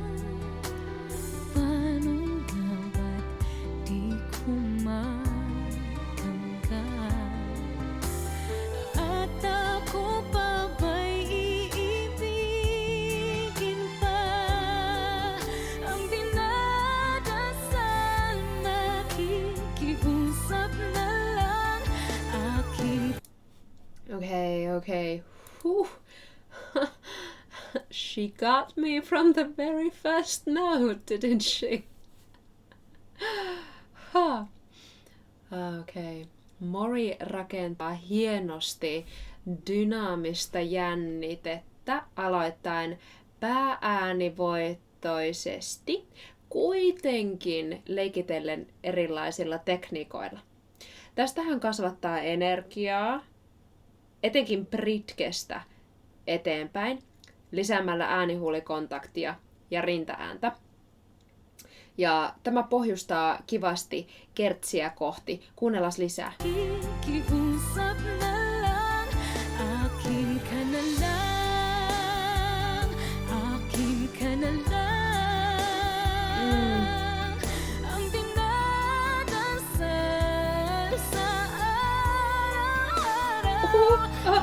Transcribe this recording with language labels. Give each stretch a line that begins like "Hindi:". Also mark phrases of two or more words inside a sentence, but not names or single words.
Filipino: Paano nga ba't di ko at ako pa ba'y iibigin pa? Ang dinadasal, nakikiusap na lang aking...
English: Okay. Whew. She got me from the very first note, didn't she? Huh. Okay.
Finnish: Mori rakentaa hienosti dynaamista jännitettä aloittaen päääänivoittoisesti, kuitenkin leikitellen erilaisilla tekniikoilla. Tästä hän kasvattaa energiaa, etenkin britkestä eteenpäin, lisäämällä äänihuulikontaktia ja rintaääntä. Ja tämä pohjustaa kivasti kertsiä kohti. Kuunnellaan lisää.
Filipino: Kikiusap na lang, akin ka na lang, akin ka na lang. Ang dinadasal sa araw-araw.